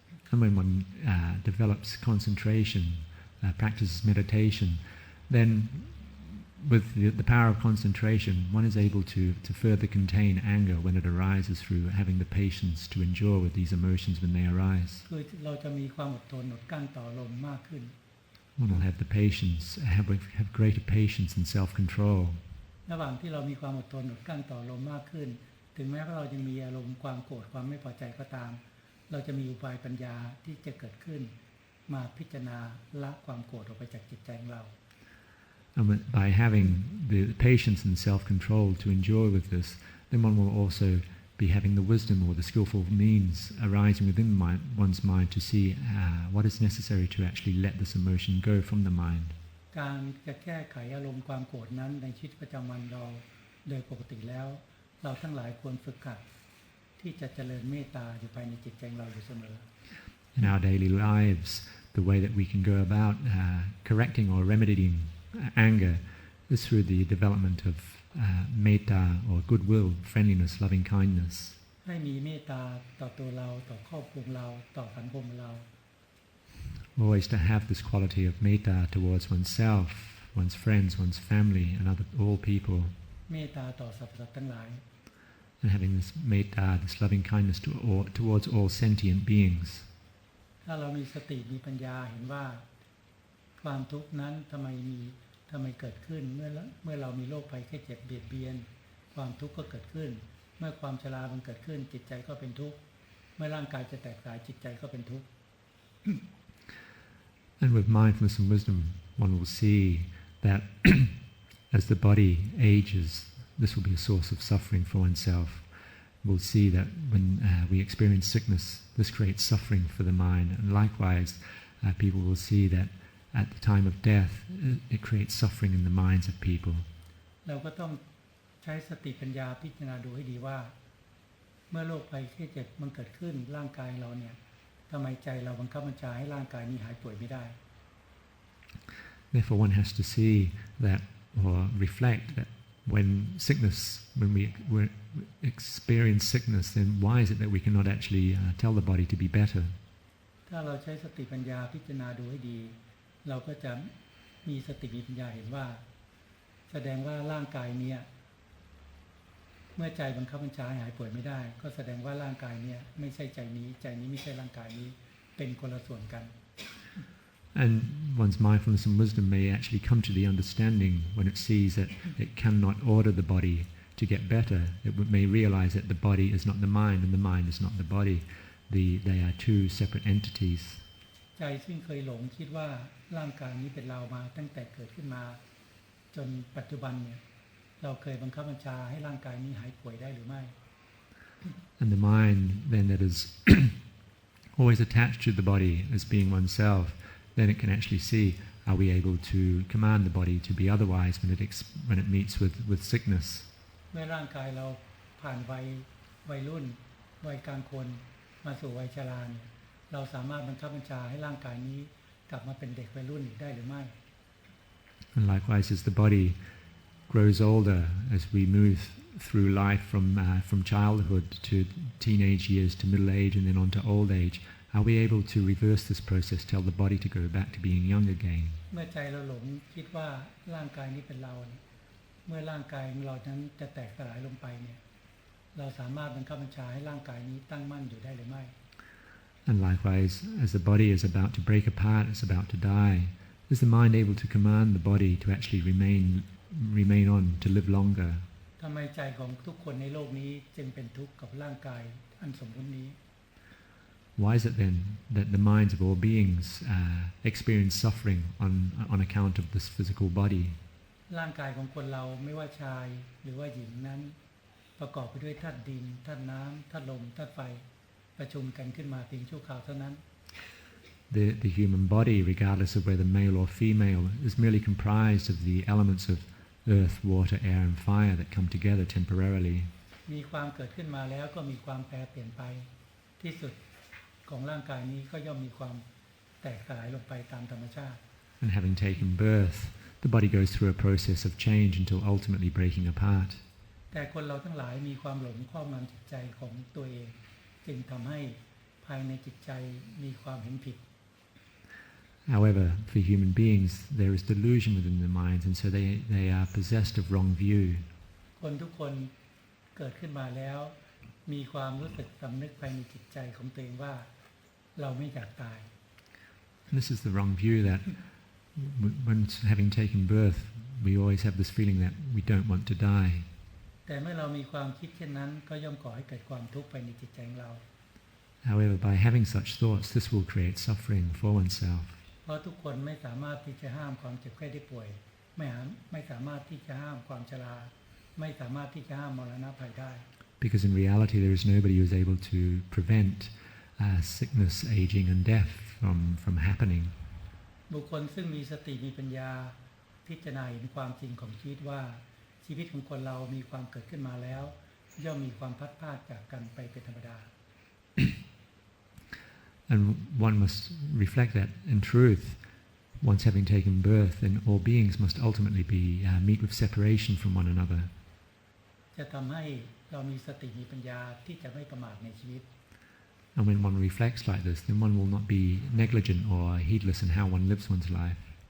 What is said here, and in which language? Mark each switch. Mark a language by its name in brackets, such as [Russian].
[English] And when one develops concentration, practices meditation, then with the power of concentration, one is able to further contain anger when it arises through having the patience to endure with these emotions when they arise. [Thai] คือเราจะมีความอดทนอดกลั้นต่ออารมณ์มากขึ้น [English] One will have the patience, have greater patience and self-control. [Thai] ระหว่างที่เรามีความอดทนอดกลั้นต่ออารมณ์มากขึ้นถึงแม้ว่าเราจะมีอารมณ์ความโกรธความไม่พอใจก็ตามเราจะมีอุบายปัญญาที่จะเกิดขึ้นมาพิจารณาละความโกรธออกไปจากจิตใจของเรา [English] And by having the patience and self-control to endure with this, then one will also be having the wisdom or the skillful means arising within one's mind to see what is necessary to actually let this emotion go from the mind. [Thai] การจะแก้ไขอารมณ์ความโกรธนั้นในชีวิตประจำวันเราโดยปกติแล้วเราทั้งหลายควรฝึกหัดที่จะเจริญเมตตาอยู่ภายในจิตใจเราอยู่เสมอ [English] In our daily lives, the way that we can go about correcting or remedying anger is through the development of metta or goodwill, friendliness, loving kindness. [Thai] ให้มีเมตตาต่อตัวเราต่อครอบครัวเราต่อสังคมเรา [English] Always to have this quality of metta towards oneself, one's friends, one's family, and all people. [Thai] เมตตาต่อสรรพสัตว์ทั้งหลาย [English] And having this metta, this loving kindness towards all sentient beings. [Thai] ถ้าเรามีสติมีปัญญาเห็นว่าความทุกข์นั้นทำไมเกิดขึ้นเมื่อเรามีโรคภัยแค่เจ็บเบียดเบียนความทุกข์ก็เกิดขึ้นเมื่อความชรามันเกิดขึ้นจิตใจก็เป็นทุกข์เมื่อร่างกายจะแตกสลายจิตใจก็เป็นทุกข์ [English] And with mindfulness and wisdom, one will see that as the body ages, this will be a source of suffering for oneself. We'll see that when we experience sickness, this creates suffering for the mind. And likewise, people will see that at the time of death, it creates suffering in the minds of people. [Thai] เราก็ต้องใช้สติปัญญาพิจารณาดูให้ดีว่าเมื่อโรคภัยแค่เจ็บมันเกิดขึ้นร่างกายเราเนี่ยทำไมใจเราบังคับบัญชาให้ร่างกายนี้หายป่วยไม่ได้ [English] Therefore, one has to see that or reflect that when we experience sickness, then why is it that we cannot actually tell the body to be better? [Thai] ถ้าเราใช้สติปัญญาพิจารณาดูให้ดีเราก็จะมีสติปัญญาเห็นว่าแสดงว่าร่างกายเนี้ยเมื่อใจบังคับบัญชาให้หายป่วยไม่ได้ก็แสดงว่าร่างกายเนี้ยไม่ใช่ใจนี้ไม่ใช่ร่างกายนี้เป็นคนละส่วนกัน [English] And one's mindfulness and wisdom may actually come to the understanding when it sees that it cannot order the body to get better. It may realize that the body is not the mind and the mind is not the body. They are two separate entities. [Thai] ใจซึ่งเคยหลงคิดว่าร่างกายนี้เป็นเรามาตั้งแต่เกิดขึ้นมาจนปัจจุบันเนี่ยเราเคยบังคับบัญชาให้ร่างกายนี้หายป่วยได้หรือไม่ [English] And the mind then that is always attached to the body as being oneself, then it can actually see, are we able to command the body to be otherwise when it meets with sickness? [Thai] เมื่อร่างกายเราผ่านวัยรุ่นวัยกลางคนมาสู่วัยชราเนี่ยเราสามารถบังคับบัญชาให้ร่างกายนี้กลับมาเป็นเด็กวัยรุ่นอีกได้หรือไม่ [English] And likewise, as the body grows older, as we move through life from childhood to teenage years to middle age and then on to old age, are we able to reverse this process, tell the body to go back to being young again? [Thai] เมื่อใจเราหลงคิดว่าร่างกายนี้เป็นเราเมื่อร่างกายของเรานั้นจะแตกสลายลงไปเนี่ยเราสามารถบังคับบัญชาให้ร่างกายนี้ตั้งมั่นอยู่ได้หรือไม่ [English] And likewise, as the body is about to break apart, it's about to die, is the mind able to command the body to actually remain on, to live longer? [Thai] ทำไมใจของทุกคนในโลกนี้จึงเป็นทุกข์กับร่างกายอันสมบูรณ์นี้ [English] Why is it then that the minds of all beings experience suffering on account of this physical body? [Thai] ร่างกายของคนเราไม่ว่าชายหรือว่าหญิงนั้นประกอบไปด้วยธาตุดินธาตุน้ำธาตุลมธาตุไฟประชุมกันขึ้นมาเพียงชั่วคราวเท่านั้น [English] The human body, regardless of whether male or female, is merely comprised of the elements of earth, water, air and fire that come together temporarily. [Thai] มีความเกิดขึ้นมาแล้วก็มีความแปรเปลี่ยนไปที่สุดของร่างกายนี้ก็ย่อมมีความแตกสลายลงไปตามธรรมชาติ [English] And having taken birth, the body goes through a process of change until ultimately breaking apart. [Thai] แต่คนเราทั้งหลายมีความหลงครอบงำจิตใจของตัวเองจึงทำให้ภายในจิตใจมีความเห็นผิด [English] However, for human beings, there is delusion within their minds, and so they are possessed of wrong view. [Thai] คนทุกคนเกิดขึ้นมาแล้วมีความรู้สึกสำนึกภายในจิตใจของตัวเองว่าเราไม่อยากตาย [English] And this is the wrong view that when having taken birth, we always have this feeling that we don't want to die. [Thai] แต่เมื่อเรามีความคิดเช่นนั้นก็ย่อมก่อให้เกิดความทุกข์ภายในจิตใจของเรา [English] However, by having such thoughts, this will create suffering for oneself. [Thai] เพราะทุกคนไม่สามารถที่จะห้ามความเจ็บไข้ได้ป่วยไม่สามารถที่จะห้ามความชราไม่สามารถที่จะห้ามมรณะภัยได้ [English] Because in reality, there is nobody who is able to prevent sickness, aging, and death from happening. [Thai] บุคคลซึ่งมีสติมีปัญญาพิจารณาเห็นความจริงของชีวิตว่าชีวิตของคนเรามีความเกิดขึ้นมาแล้วย่อมมีความพัดพรากจากกันไปเป็นธรรมดา [English] And one must reflect that in truth, once having taken birth, then all beings must ultimately meet with separation from one another. [Thai] จะทำให้เรามีสติมีปัญญาที่จะไม่ประมาทในชีวิต [English] And when one reflects like this, then one will not be negligent or heedless in how one lives one's life.